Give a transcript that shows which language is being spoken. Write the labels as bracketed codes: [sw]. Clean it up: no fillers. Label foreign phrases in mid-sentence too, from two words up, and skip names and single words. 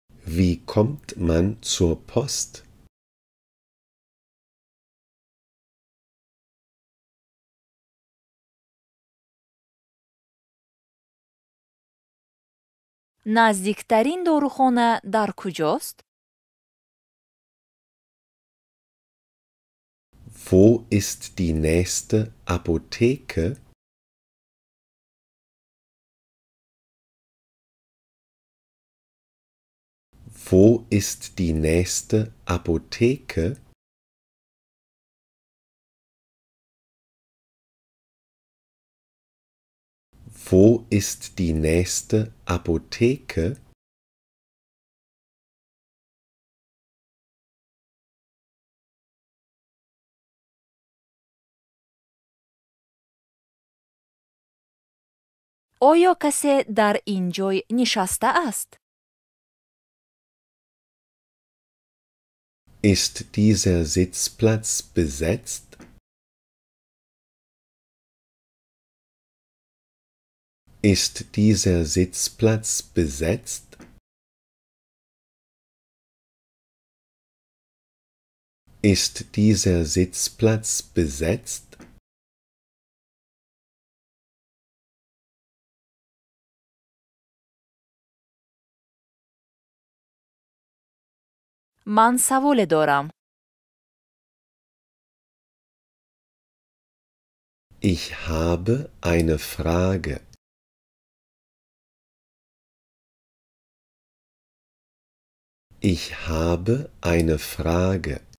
[de] Wie kommt man zur Post? [tg] наздиктарин дорухона дар куҷост? [de] Wo ist die nächste Apotheke? Wo ist die nächste Apotheke? Wo ist die nächste Apotheke? [tg] оё касе дар ин ҷой нишастааст? [de] Ist dieser Sitzplatz besetzt? Ist dieser Sitzplatz besetzt? Ist dieser Sitzplatz besetzt? [tg] ман саволе дорам. [de] Ich habe eine Frage. Ich habe eine Frage.